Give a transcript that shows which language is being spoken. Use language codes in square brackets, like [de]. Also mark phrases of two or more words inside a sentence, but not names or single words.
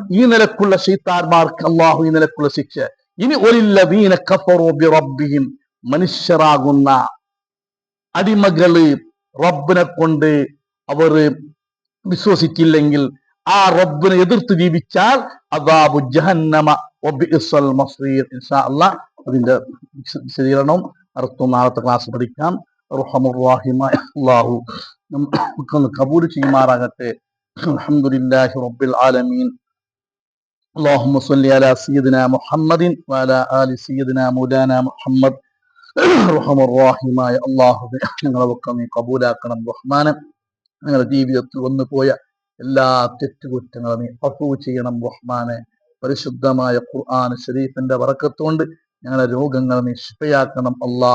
[ml] ഈ നിലക്കുള്ള ശൈത്താന്മാർക്ക് അള്ളാഹു ഈ നിലക്കുള്ള ശിക്ഷ. ഇനി [ar] وللذين كفروا بربهم, [ml] മനുഷ്യരാകുന്ന അടിമകള് റബ്ബിനെ കൊണ്ട് അവർ വിശ്വസിച്ചില്ലെങ്കിൽ, ആ റബ്ബിനെ എതിർത്ത് ജീവിച്ചാൽ [ar] عذاب جهنم وبئس المصير. إن شاء الله [ml] അതിന്റെ വിശദീകരണവും അർത്ഥവും നാളത്തെ ക്ലാസ് പഠിക്കാം. അർഹമുർ റഹീമായ അല്ലാഹു നമുക്കൊന്ന് കബൂൽ ചെയ്യുമാറാകട്ടെ. [ar] الحمد لله رب العالمين. اللهم صل على سيدنا محمد وعلى آل سيدنا مولانا محمد. [ml] റഹ്മാൻ റഹീമായ അല്ലാഹു ഞങ്ങളൊക്കെ നീ കബൂലാക്കണം റഹ്മാനെ. ഞങ്ങളുടെ ജീവിതത്തിൽ വന്നു പോയ എല്ലാ തെറ്റുകുറ്റങ്ങളും നീ അഫൂ ചെയ്യണം റഹ്മാനെ. പരിശുദ്ധമായ ഖുർആൻ ശരീഫിന്റെ ബറക്കത്ത് കൊണ്ട് ഞങ്ങളുടെ രോഗങ്ങൾ നീ ശിഫയാക്കണം അല്ലാ.